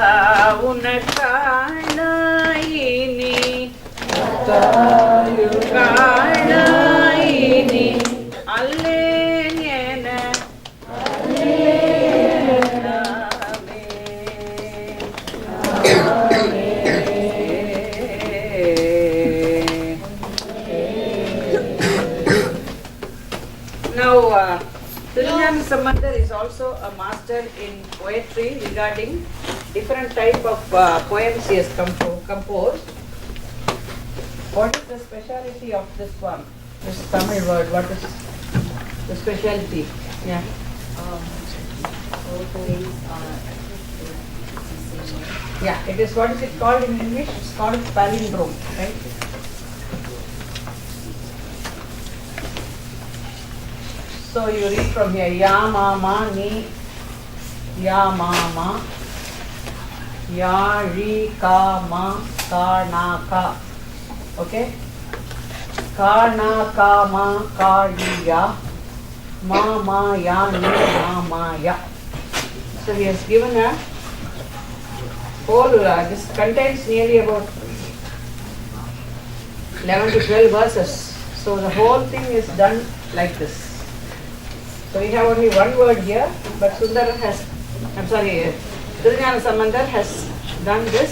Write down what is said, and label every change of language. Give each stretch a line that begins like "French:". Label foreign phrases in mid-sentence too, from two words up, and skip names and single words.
English: Unakalaini, Kalaini, Allengena, Now, Srinjana Sambandar is also a master in poetry regarding different type of poems he has composed. What is the speciality of this one? This Tamil word, what is the specialty? Yeah. Both ways are Yeah, it is, what is it called in English? It's called palindrome, right? So you read from here,
Tamil: ya mama ni, ya mama, ya ri ka ma ka na ka.
English: Okay?
Tamil: Ka na ka ma ka ri ya, ma ma ya ni ma ma ya.
English: So he has given a whole, this contains nearly about 11 to 12 verses. So the whole thing is done like this. So we have only one word here, but Sundara has, I'm sorry, Tirunjana Sambandar has done this.